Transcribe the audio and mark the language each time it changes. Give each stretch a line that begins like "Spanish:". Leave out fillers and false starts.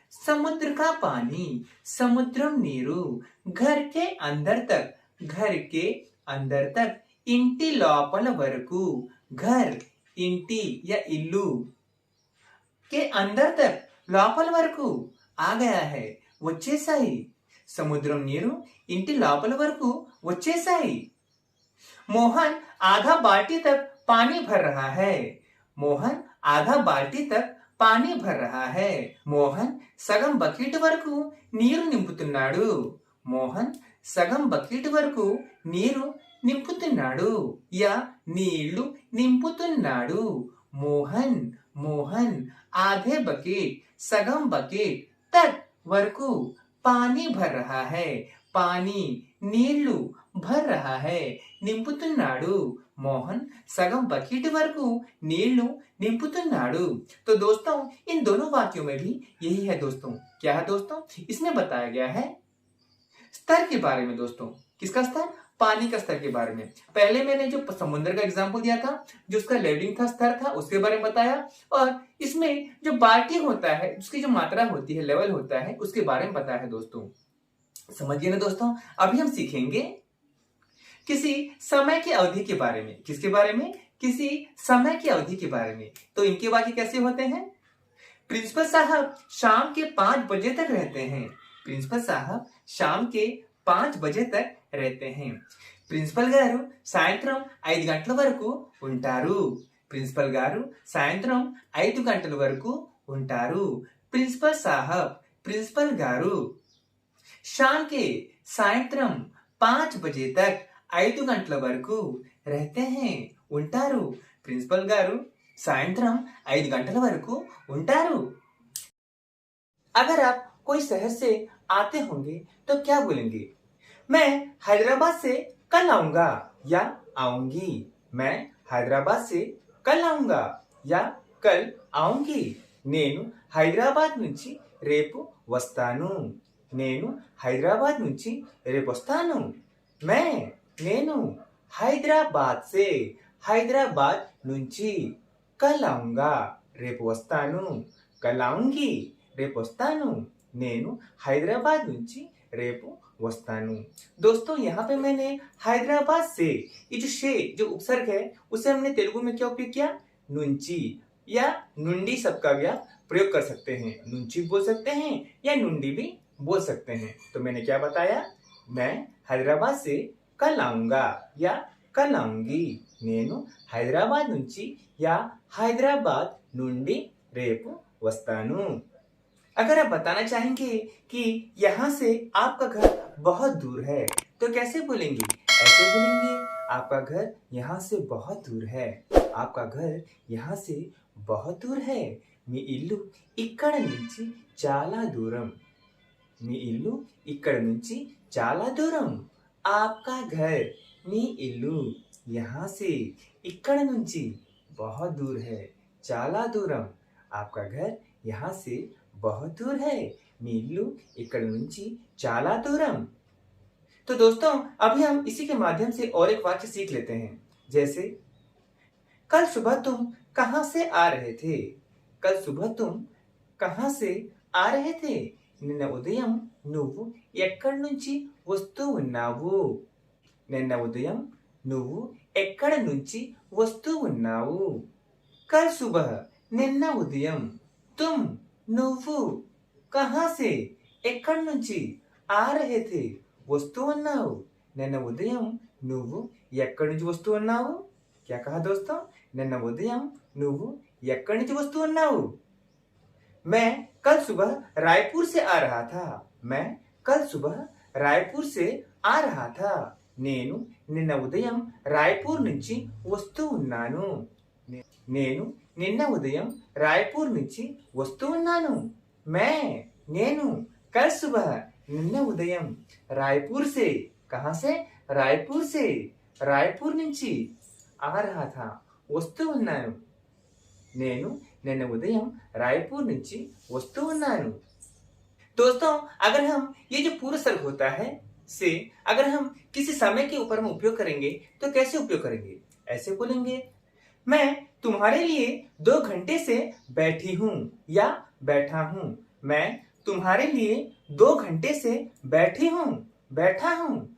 Hindi: समुद्र का पानी समुद्रम నీరు घर के अंदर तक घर के अंदर तक
Telugu: ఇంటి లోపల వరకు
Hindi: घर ఇంటి या ఇల్లు के अंदर तक
Telugu: లోపల వరకు
Hindi: आ गया है
Telugu: వచ్చేసాయి। సముద్రం నీరు ఇంటి లోపల వరకు వచ్చేసాయి।
Hindi: मोहन आधा बाल्टी तक पानी भर रहा है। मोहन आधा बाल्टी तक पानी भर रहा है।
Telugu: मोहन సగం బకెట్ వరకు నీరు నింపుతున్నాడు। మోహన్ సగం బకెట్ వరకు నీరు నింపుతున్నాడు या నీళ్లు నింపుతున్నాడు।
Hindi: మోహన్ మోహన్ आधे बकेट सगम बकेट तक वरकू पानी भर रहा है
Telugu: పానీ నీళ్లు
Hindi: భర్ రహా హై
Telugu: నింపుతున్నాడు मोहन सगम बकेट वरकू नीलू निंपुతున్నాడు।
Hindi: तो दोस्तों इन दोनों वाक्यों में भी यही है दोस्तों। क्या है दोस्तों? इसमें बताया गया है स्तर के बारे में दोस्तों। किसका स्तर? पानी का स्तर के बारे में। पहले मैंने जो समुद्र का एग्जाम्पल दिया था, जो उसका लेवलिंग था, स्तर था, उसके बारे में बताया। और इसमें जो बाल्टी होता है, उसकी जो मात्रा होती है, लेवल होता है, उसके बारे में बताया है दोस्तों। समझिए ना दोस्तों। अभी हम सीखेंगे किसी समय की अवधि के बारे में। किसके बारे में? किसी समय की अवधि के बारे में। तो इनके वाक्य कैसे होते हैं? प्रिंसिपल साहब शाम के 5 बजे तक रहते हैं। प्रिंसिपल साहब शाम के 5 बजे तक रहते हैं।
Telugu: ప్రిన్సిపల్ గారు సాయంత్రం 5 గంటల వరకు ఉంటారు। ప్రిన్సిపల్ గారు సాయంత్రం 5 గంటల వరకు ఉంటారు। ప్రిన్సిపల్ సాహబ్ ప్రిన్సిపల్ గారు
Hindi: शाम के
Telugu: సాయంత్రం 5
Hindi: बजे तक
Telugu: 5 గంటల వరకు
Hindi: रहते हैं
Telugu: ఉంటారు। ప్రిన్సిపల్ గారు సాయంత్రం 5 గంటల వరకు ఉంటారు।
Hindi: अगर आप कोई शहर से आते होंगे तो क्या बोलेंगे? मैं हैदराबाद से कल आऊंगा या आऊंगी। मैं हैदराबाद से कल आऊंगा या कल आऊंगी।
Telugu: నేను హైదరాబాద్ నుంచి రేపు వస్తాను। నేను హైదరాబాద్ నుంచి రేపు వస్తాను। నేను హైదరాబాద్ से హైదరాబాద్ నుంచి
Hindi: కల్ ఆऊंगा
Telugu: రేపు వస్తాను।
Hindi: కల్ ఆऊंगी
Telugu: రేపు వస్తాను। నేను హైదరాబాద్ నుంచి రేపు वस्तानु।
Hindi: दोस्तों यहाँ पे मैंने हैदराबाद से, ये जो शे जो उपसर्ग है उसे हमने तेलुगु में क्या उपयोग किया? नुंची या नुंडी शब्द का भी आप प्रयोग कर सकते हैं। नुंची बोल सकते हैं या नुंडी भी बोल सकते हैं। तो मैंने क्या बताया? मैं हैदराबाद से कल आऊंगा या कल आऊंगी।
Telugu: నేను హైదరాబాద్ నుంచి या हैदराबाद నుండి రేపు వస్తాను।
Hindi: अगर आप बताना चाहेंगे कि यहाँ से आपका घर बहुत दूर है तो कैसे बोलेंगे? ऐसे बोलेंगे आपका घर यहाँ से बहुत दूर है। आपका घर यहाँ से बहुत दूर है।
Telugu: మీ ఇల్లు ఇక్కడ నుంచి చాలా దూరం। మీ ఇల్లు ఇక్కడ నుంచి చాలా దూరం।
Hindi: आपका घर
Telugu: మీ ఇల్లు
Hindi: यहाँ से
Telugu: ఇక్కడ నుంచి
Hindi: बहुत दूर है
Telugu: చాలా దూరం।
Hindi: आपका घर यहाँ से बहुत दूर है।
Telugu: మీ ఇల్లు ఇక్కడ నుంచి చాలా దూరం।
Hindi: तो दोस्तों अभी हम इसी के माध्यम से और एक वाक्य सीख लेते हैं। जैसे कल सुबह तुम कहां से आ रहे थे? कल सुबह तुम कहां से आ रहे थे?
Telugu: నిన్న ఉదయం నువ్వు ఎక్కడి నుంచి వస్తూ ఉన్నావు? నిన్న ఉదయం నువ్వు ఎక్కడి నుంచి వస్తూ ఉన్నావు?
Hindi: कल सुबह
Telugu: నిన్న ఉదయం
Hindi: तुम నువ్వు कहां से
Telugu: ఎక్కడి నుంచి
Hindi: आ रहे थे
Telugu: వస్తూ ఉన్నావు। నిన్న ఉదయం నువ్వు ఎక్కడి నుంచి వస్తూ ఉన్నావు?
Hindi: क्या कहा दोस्तों?
Telugu: నిన్న ఉదయం నువ్వు ఎక్కడి నుంచి వస్తూ ఉన్నావు?
Hindi: मैं कल सुबह रायपुर से आ रहा था। मैं कल सुबह रायपुर से आ रहा था।
Telugu: నేను నిన్న ఉదయం రాయ్పూర్ నుంచి వస్తూ ఉన్నాను। నేను నిన్న ఉదయం రాయ్పూర్ నుంచి వస్తూ ఉన్నాను।
Hindi: నేను कल सुबह
Telugu: నిన్న ఉదయం
Hindi: రాయ్పూర్ से कहां से? రాయ్పూర్ से రాయ్పూర్ నుంచి आ रहा था
Telugu: వస్తూ ఉన్నాను। నేను నిన్న ఉదయం రాయ్పూర్ నుంచి వస్తూ ఉన్నాను।
Hindi: दोस्तों अगर हम ये जो पूर्व सर्ग होता है से अगर हम किसी समय के ऊपर में उपयोग करेंगे तो कैसे उपयोग करेंगे? ऐसे बोलेंगे मैं तुम्हारे लिए 2 घंटे से बैठी हूँ या बैठा हूँ। मैं तुम्हारे लिए 2 घंटे से बैठी हूँ बैठा हूँ।